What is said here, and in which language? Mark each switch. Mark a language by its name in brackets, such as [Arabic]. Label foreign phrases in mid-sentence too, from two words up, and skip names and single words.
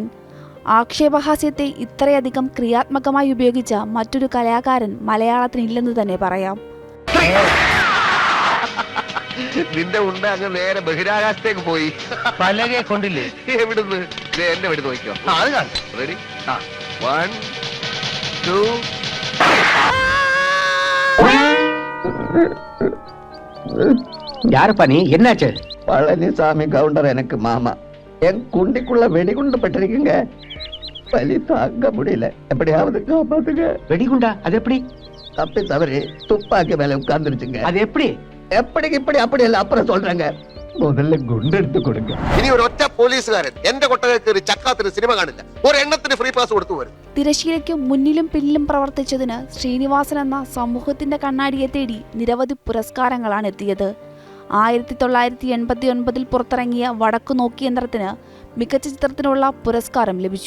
[Malayalam] ആക്ഷേപഹാസ്യത്തെ ഇത്രയധികം ക്രിയാത്മകമായി ഉപയോഗിച്ച മറ്റൊരു കലാകാരൻ മലയാളത്തിനില്ലെന്ന് തന്നെ പറയാം. നിന്റെ ഉണ്ട അങ്ങ് നേരെ ബഹിരാകാശത്തേക്ക് പോയി. പലകെ കൊണ്ടില്ലേ? എവിടുന്ന്? എന്നെ വെടി നോക്കിയോ. അത് കാണും. റെഡി? 1 2 [Tamil] யாரப்பா நீ? என்னாச்சு? பழனிசாமி கவுண்டர் எனக்கு மாமா. என் குண்டிக்குள்ள வெடிகுண்டு பட்டிருக்குங்க. வலி தாங்க முடியல. எப்படியாவது காப்பாத்துங்க. வெடிகுண்டா? அது எப்படி? தப்பி தவறி துப்பாக்கி மேல உட்கார்ந்துருச்சுங்க. அது எப்படி? எப்படி இப்படி அப்படி இல்ல, அப்புறம் சொல்றேங்க. முதல்ல குண்டு [Malayalam] എടുത്ത് കൊടുക്ക. ഇനി ഒരു ഒറ്റ പോലീസുകാരൻ എന്റെ കൊട്ടകേറി ചക്കാത്തിന് സിനിമ കാണില്ല. ഒരു എണ്ണത്തിന് ഫ്രീ പാസ് കൊടുത്തു വരും. തിരശ്ശീലയ്ക്ക് മുന്നിലും പിന്നിലും പ്രവർത്തിച്ചതിന് ശ്രീനിവാസൻ എന്ന സമൂഹത്തിന്റെ കണ്ണാടിയെ തേടി നിരവധി പുരസ്കാരങ്ങളാണ് എത്തിയത്. 1989 പുറത്തിറങ്ങിയ വടക്കു നോക്കി യന്ത്രത്തിന് മികച്ച ചിത്രത്തിനുള്ള പുരസ്കാരം ലഭിച്ചു.